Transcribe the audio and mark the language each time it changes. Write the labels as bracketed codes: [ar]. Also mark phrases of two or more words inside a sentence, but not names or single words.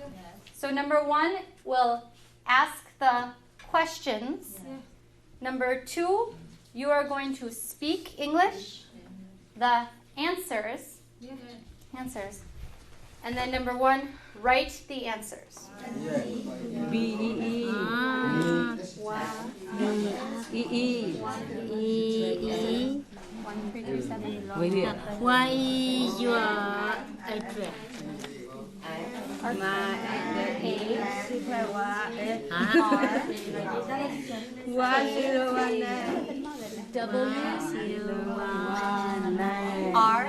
[en] So number 1 will ask the questions. Yeah. Number 2, you are going to speak English. The answers. Yeah. Answers. And then number 1, write the answers. B-E-E. E-E. E-E. 1, 3, 3, 7. What is your address? My address is R.